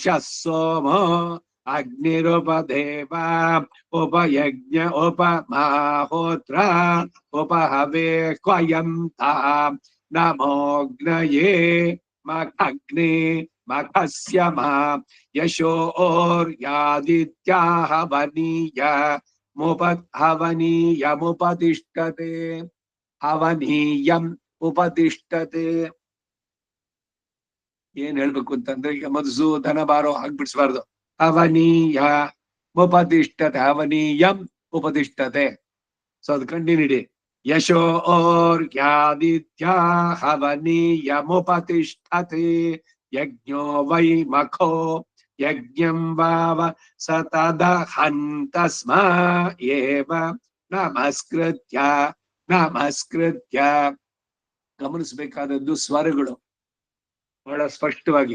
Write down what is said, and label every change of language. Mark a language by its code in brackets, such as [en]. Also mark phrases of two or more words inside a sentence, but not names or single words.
[sa] ಸೋಮೋ ಅಗ್ನಿರುಪದೇವ ಉಪಯಜ್ಞ ಉಪಮಾಹೋತ್ರ ಉಪಹವೇ ಕ್ವಯಂ ತಾಂ ನಮೋಗ್ನಯೇ ಮಖಗ್ನೇ ಮಖಸ್ಯ ಮಾ ಯಶೋರ್ಯಾದಿತ್ಯಾಹ ವನೀಯ ಹವನೀಯಮುಪತಿಷ್ಠತೆ ಹವನೀಯಂ ಉಪತಿಷ್ಠತೆ. [kn] ಏನ್ ಹೇಳ್ಬೇಕು ಅಂತಂದ್ರೆ ಈಗ ಮಧುಸೂದನ ಬಾರೋ ಆಗ್ಬಿಡ್ಸ್ಬಾರ್ದು. [sa] ಹವನೀಯ ಉಪತಿಷ್ಠತೆ, ಹವನೀಯಂ ಉಪತಿಷ್ಠತೆ. [kn] ಸೊ ಅದು ಕಂಟಿನ್ಯೂಟಿ. [sa] ಯಶೋರ್ಯಾದಿತ್ಯ ಹವನೀಯಮುಪತಿಷ್ಠತೆ ಯಜ್ಞೋ ವೈ ಮಖೋ ಯಜ್ಞಂ ವಾವ ಸತದಹಂತಸ್ಮ ಏವ ನಮಸ್ಕೃತ್ಯ [kn] ಗಮನಿಸಬೇಕಾದದ್ದು ಸ್ವರಗಳು ಬಹಳ ಸ್ಪಷ್ಟವಾಗಿ.